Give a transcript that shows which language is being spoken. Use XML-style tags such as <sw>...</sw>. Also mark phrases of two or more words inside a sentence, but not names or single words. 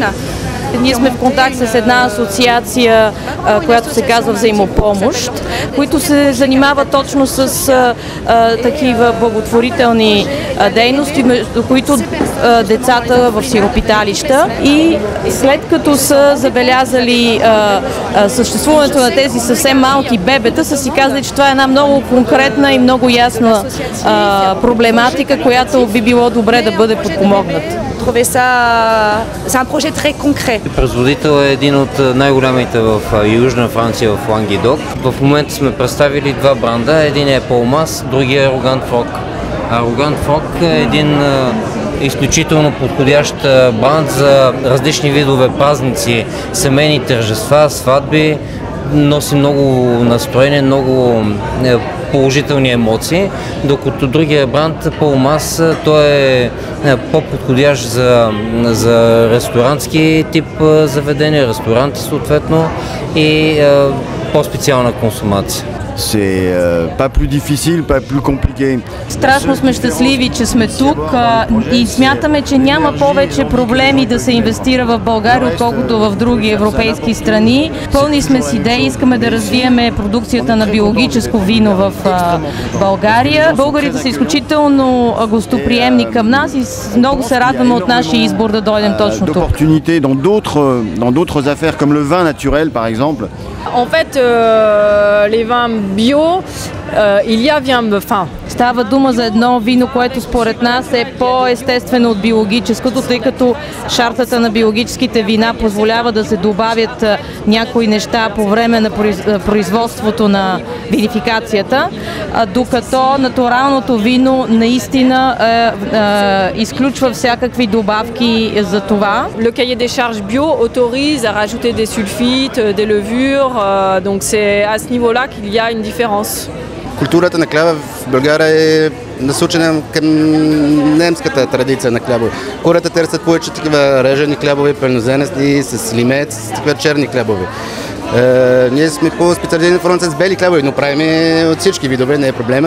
<bg>Ние сме в контакт с една асоциация, която се казва Взаимопомощ, които се занимават точно с такива благотворителни дейности, между които децата в сиропиталища. И след като са забелязали съществуването на тези съвсем малки бебета, са си казали, че това е една много конкретна и много ясна проблематика, която би било добре да бъде подпомогната.</bg> <fr>C'est un projet très concret.</fr> <bg>Производител е един от най-голямите в Южна Франция, в Лангедок. В момента сме представили два бранда. Един е Полмас, другия е Ароган Фрог. Ароган Фрог е един изключително подходящ бранд за различни видове празници, семейни тържества, сватби. Носи много настроение, много положителни емоции, докато другия бранд Полмас, той е по-подходящ за ресторантски тип заведения, ресторанти съответно и по-специална консумация.</bg> <fr>C'est pas plus difficile, pas plus compliqué.</fr> <bg>Страшно сме щастливи, че сме тук и смятаме, че няма повече проблеми да се инвестира в България, отколкото в други европейски страни. Пълни сме с идеи, искаме да развиеме продукцията на биологическо вино в България. Българите са изключително гостоприемни към нас и много се радваме от нашия избор да дойдем точно тук.</bg> <fr>D'opportunités dans d'autres affaires comme le vin naturel par exemple. En fait, les vins bio, il y a vin.</fr> <bg>Става дума за едно вино, което според нас е по-естествено от биологическото, тъй като шартата на биологическите вина позволява да се добавят някои неща по време на производството на винификацията, докато натуралното вино наистина изключва всякакви добавки за това.</bg> <fr>Le cahier des charges bio autorise à rajouter des sulfites, des levures, donc c'est à ce niveau-là qu'il y a une différence.</fr> <bg>Културата на хляба в България е насочена към немската традиция на хлябове. Хората търсят повече такива режени хлябове, пълнозрнести, с лимет, с такива черни хлябове. Ние сме по-специализирани в Франция с бели хлябове, но правим от всички видове, не е проблема.</bg>